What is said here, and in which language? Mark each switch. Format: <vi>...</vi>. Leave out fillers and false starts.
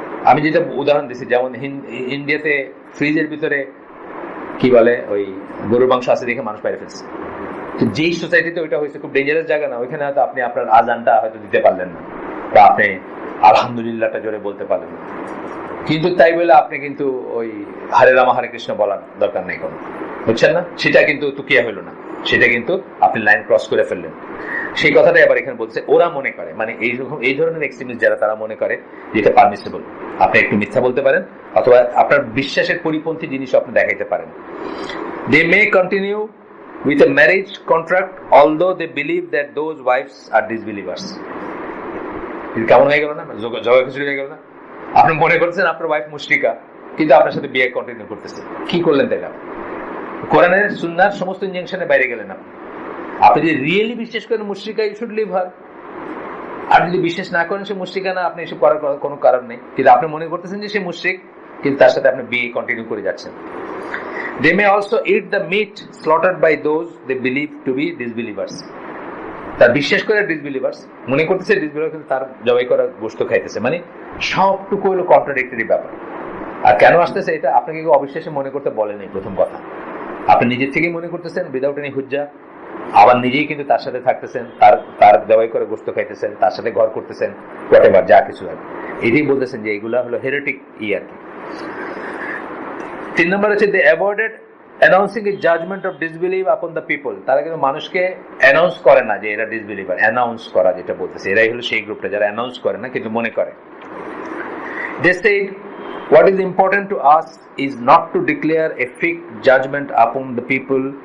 <bn>আমি যেটা উদাহরণ দিচ্ছি, যেমন ইন্ডিয়াতে ফ্রিজের ভিতরে কি বলে ওই গরুর মাংস আছে দেখে মানুষ বাইরে ফেলছে, তো যেই সোসাইটিতে ওইটা হয়েছে, খুব ডেঞ্জারাস জায়গা না, ওইখানে হয়তো আপনি আপনার আজানটা হয়তো দিতে পারলেন না, বা আপনি আলহামদুলিল্লাহটা জোরে বলতে পারলেন না, কিন্তু তাই বলে আপনি কিন্তু ওই হরে রাম হরে কৃষ্ণ বলার দরকার নেই কোনো, বুঝছেন না? সেটা কিন্তু তুকিয়া হইল না, সেটা কিন্তু আপনি লাইন ক্রস করে ফেললেন। সেই কথাটাই আবার এখানে বলছে, ওরা মনে করে, মানে এই ধরনের এক্সট্রিমিস্ট যারা, তারা মনে করে যেটা পারমিসিবল, আপনি একটু মিথ্যা বলতে পারেন অথবা আপনার বিশ্বাসের পরিপন্থী জিনিসও আপনি দেখাইতে পারেন।</bn> <en>They may continue with a marriage contract although they believe that those wives are disbelievers.</en> <bn>কেমন হয়ে গেল না, জবাব খিচুড়ি হয়ে গেল না? আপনি মনে করছেন আপনার ওয়াইফ মুশরিকা, কিন্তু আপনার সাথে বিয়ে কন্টিনিউ করতেছে, কি করলেন তাইলে? কোরআনের সুন্নাহর সমস্ত ইনজাংশনের বাইরে গেলেন আপনি যদি রিয়েলি বিশ্বাস করেন মুশরিকা,</bn> <en>You should leave her.</en> <bn>আর যদি বিশ্বাস না করেন সে মুশরিকা না, আপনি এসব করার কোনো কারণ নেই, কিন্তু আপনি মনে করতেছেন যে সে মুশরিক, কিন্তু তার সাথে আপনি বিয়ে কন্টিনিউ করে যাচ্ছেন।</bn> <en>They may also eat the meat slaughtered by those they believe to be disbelievers.</en> <bn>তার বিশ্বাস করে ডিসবিলিভার্স, মনে করতেছে ডিসবিলিভার, কিন্তু তার জবাই করা গোশত খাইতেছে, মানে সবটুকু হলো কন্ট্রাডিক্টরি ব্যাপার। আর কেন আসতেছে এটা আপনাকে কেউ অবিশ্বাসে মনে করতে বলেনি। প্রথম কথা, আপনি নিজের থেকেই মনে করতেছেন উইদাউট এনি হুজ্জা, আবার নিজেই কিন্তু তার সাথে থাকতেছেন, তার জবাই করে গোশত খাইতেছেন, তার সাথে ঘর করতেছেন, হোয়াটএভার যা কিছু আর এটাই বলতেছেন যে এগুলা হলো হেরেটিক আর কি। 3 নম্বর হচ্ছে</bn> <en>they avoided announcing a judgment of disbelief upon the people.</en> <bn>তারা কিন্তু মানুষকে অ্যানাউন্স করে না যে এরা ডিসবিলিভার। অ্যানাউন্স করা যেটা বলতেছে, এরাই হলো সেই গ্রুপটা যারা অ্যানাউন্স করে না কিন্তু মনে করে।</bn> <en>They said, what is important to us is not to declare a fixed judgment upon the people.</en>